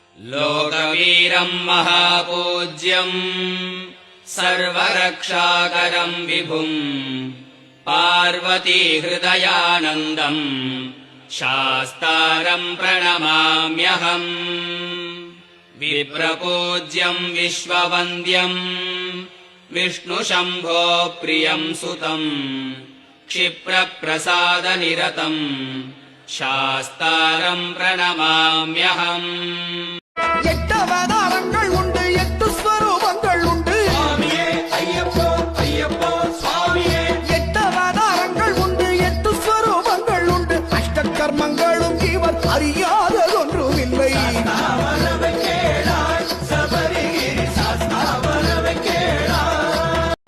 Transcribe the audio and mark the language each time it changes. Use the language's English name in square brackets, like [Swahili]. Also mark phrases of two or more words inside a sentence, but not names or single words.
[Sanskrit] लोकवीरं महापूज्यं सर्वरक्षाकरं विभुं पार्वतीहृदयानन्दं शास्तारं प्रणमाम्यहम्। विप्रपूज्यं विश्ववन्द्यं विष्णुशम्भो प्रियं सुतं क्षिप्रप्रसादनिरतं शास्तारं प्रणमाम्यहम्। [Tamil] எட்டவதாரங்கள் உண்டு, எட்டு ஸ்வரூபங்கள் உண்டு. சுவாமியே ஐயப்போ ஐயப்போ சுவாமியே. எட்டவதாரங்கள் உண்டு, எட்டு ஸ்வரூபங்கள் உண்டு. அஷ்டகர்மங்களும் இவர் அறியாததொன்றுமில்லை. சாஸ்தாவரவை கேளாய் சபரிகிரி சாஸ்தாவரவை கேளாய்.